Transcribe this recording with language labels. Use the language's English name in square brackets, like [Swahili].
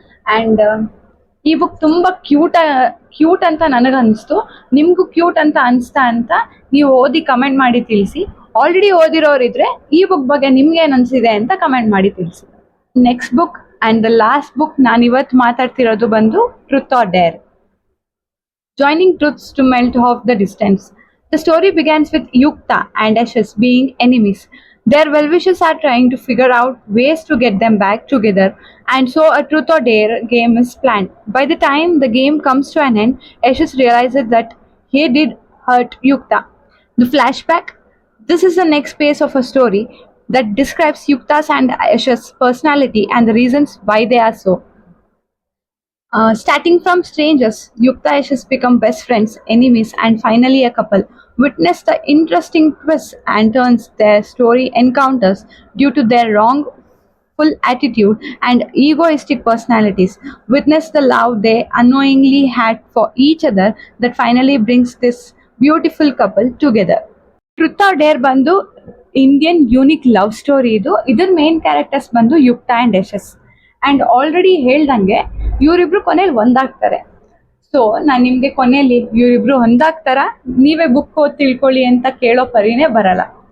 [Kannada] And ಈ book ತುಂಬಾ cute ಅಂತ ನನಗನ್ನಿಸ್ತು. ನಿಮ್ಗೂ ಕ್ಯೂಟ್ ಅಂತ ಅನ್ಸ್ತಾ ಅಂತ ನೀವು ಓದಿ ಕಮೆಂಟ್ ಮಾಡಿ ತಿಳಿಸಿ. ಆಲ್ರೆಡಿ ಓದಿರೋರಿದ್ರೆ ಈ ಬುಕ್ ಬಗ್ಗೆ ನಿಮ್ಗೆ ಏನ್ ಅನ್ಸಿದೆ ಅಂತ ಕಮೆಂಟ್ ಮಾಡಿ ತಿಳಿಸಿ. Next book and the last book ನಾನು ಇವತ್ತು ಮಾತಾಡ್ತಿರೋದು ಬಂದು truth or dare. [English] Joining truths to melt off the distance. The story begins with Yukta and Ashes being enemies. Their well-wishers are trying to figure out ways to get them back together, and so a truth or dare game is planned. By the time the game comes to an end, Ashes realizes that he did hurt Yukta. The flashback. This is the next phase of a story that describes Yukta's and Ashes' personality and the reasons why they are so. Starting from strangers, Yukta and Ashes become best friends, enemies, and finally a couple. Witness the interesting twists and turns their story encounters due to their wrongful attitude and egoistic personalities. Witness the love they unknowingly had for each other that finally brings this beautiful couple together. [Kannada] Truth or dare ಬಂದು Indian unique love story ಇದು. ಇದ್ರ main characters ಬಂದು Yukta and Yashas. And already ಹೇಳ್ದಂಗೆ ಇವರಿಬ್ರು ಕೊನೆಯಲ್ಲಿ ಒಂದಾಗ್ತಾರೆ. So ನಾನು ನಿಮ್ಗೆ ಕೊನೆಯಲ್ಲಿ ಇವರಿಬ್ರು ಒಂದಾಗ್ತಾರ, ನೀವೇ ಬುಕ್ ಓದಿ ತಿಳ್ಕೊಳ್ಳಿ ಅಂತ ಕೇಳೋ ಪರಿನೇ ಬರಲ್ಲ.